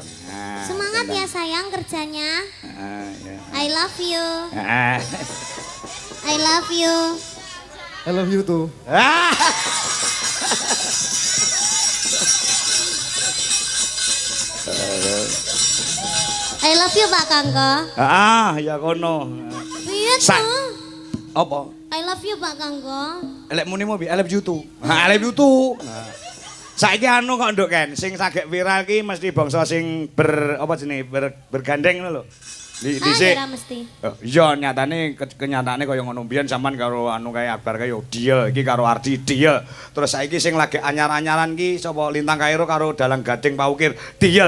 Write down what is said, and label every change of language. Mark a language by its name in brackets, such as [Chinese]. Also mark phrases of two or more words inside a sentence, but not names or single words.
[Indonesian] Semangat ya sayang kerjanya. Ya. [English] I love you. I love you. I love you too. I love you Pak Kangko. [Javanese] Ya kono. Iya Sa- tuh. Apa? [English] I love you Pak Kangko. [Javanese] Lek muni mau [English] I love you too. I love you too. [Javanese] Saiki anu kok nduk Ken, sing sagek viral ki mesti bangsa sing apa jenenge bergandeng ngono lho. Dhisik. Kira mesti. Iya nyatane kenyataane kaya ngono mbiyen sampean karo anu kae Akbar kae yo deal iki karo Ardi deal. Terus saiki sing lagi anyar-anyaran ki sapa Lintang Kairo karo Dalang Gading Paukir deal.